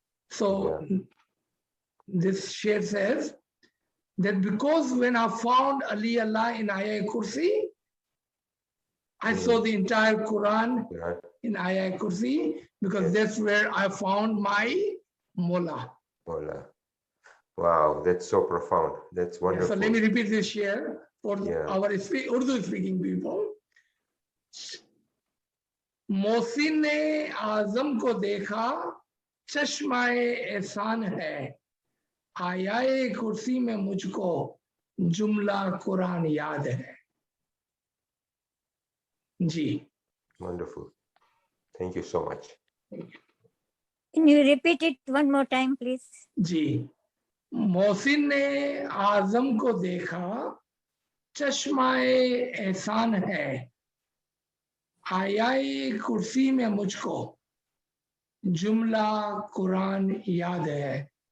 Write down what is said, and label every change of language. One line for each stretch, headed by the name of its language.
English: So this Shaykh says that because when I found Ali Allah in Ayah Kursi, I saw the entire Quran in Ayah Kursi, because that's where I found my Mullah. Wow, that's so profound. That's wonderful. So let me repeat this here for our Urdu speaking people.
Hindi: Mohsin ने आजम को देखा, चश्माए एहसान है. आयाए कुर्सी में मुझको जुमला कुरान याद है. जी.
English: Wonderful. Thank you so much. Can you repeat it one more time, please?
Hindi: जी. मोहसिन ने आजम को देखा, चश्माए एहसान है. आयाए कुर्सी में मुझको जुमला कुरान याद है.